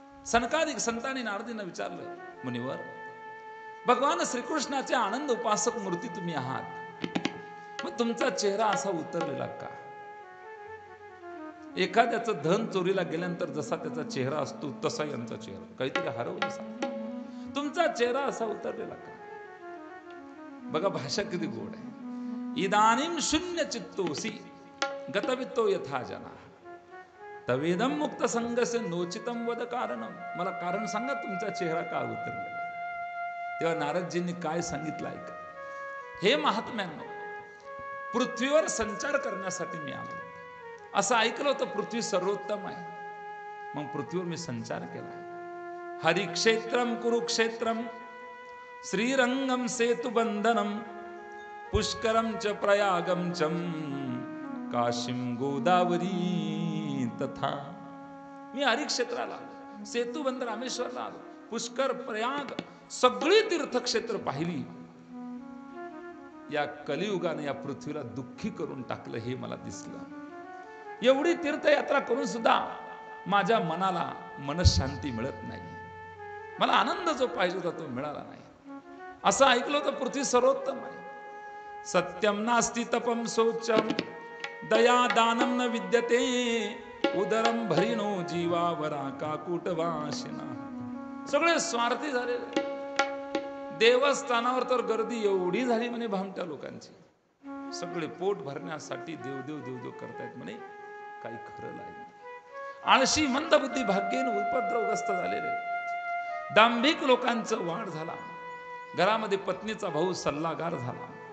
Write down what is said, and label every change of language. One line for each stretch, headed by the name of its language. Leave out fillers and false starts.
Marathi: सनकादिक संतांनी नारदींना विचारलं, मुनिवर, भगवान श्रीकृष्णाचे आनंद उपासक मूर्ती तुम्ही आहात, मग तुमचा चेहरा असा उतरलेला का? एखाद्याचं धन चोरीला गेल्यानंतर जसा त्याचा चेहरा असतो तसा यांचा चेहरा, काहीतरी हरवलं, तुमचा चेहरा असा उतरलेला का? बघा भाषा किती गोड आहे.
Sanskrit: इदानीम शून्य चित्तोसी गतवित्तो यथा जना तवेदम मुक्त संगसे नोचितम वद कारणम.
Marathi: मला कारण सांगा तुमचा चेहरा का उतरलेला. तेव्हा नारदजींनी काय सांगितलं ऐका. हे महात्म्यांनो, पृथ्वीवर संचार करण्यासाठी मी आलो. असं ऐकलं होतं पृथ्वी सर्वोत्तम आहे, मग पृथ्वीवर मी संचार केला.
Sanskrit: हरिक्षेत्रम कुरुक्षेत्रम श्रीरंगम सेतुबंधनम पुष्करम च प्रयागम चम काशीम गोदावरी तथा.
Marathi: मी हरिक्षेत्राला आलो, सेतुबंध रामेश्वरला आलो, पुष्कर प्रयाग सगळी तीर्थक्षेत्र पाहिली. या कलियुगाने या पृथ्वीला दुःखी करून टाकलं हे मला दिसलं. एवढी तीर्थयात्रा करून सुद्धा माझ्या मनाला मनशांती मिळत नाही. मला आनंद जो पाहिजे होता तो मिळाला नाही. असं ऐकलं होतं पृथ्वी सर्वोत्तम आहे.
Sanskrit: सत्यम नास्ति तपम शौचम दया दानम न विद्यते उदरम भरिनो जीवावरा काकुटवासिना.
Marathi: सगळे स्वार्थी झालेले. देवस्थानावर तर गर्दी एवढी झाली म्हणे भामट्या लोकांची, सगळे पोट भरण्यासाठी देव देव देव देव करतायत म्हणे, काही खरं नाही. आळशी मंदबुद्धी भाग्येन उपद्रवग्रस्त झालेले. दांभिक लोकांचं वाढ झाला. घरामध्ये पत्नीचा भाऊ सल्लागार झाला.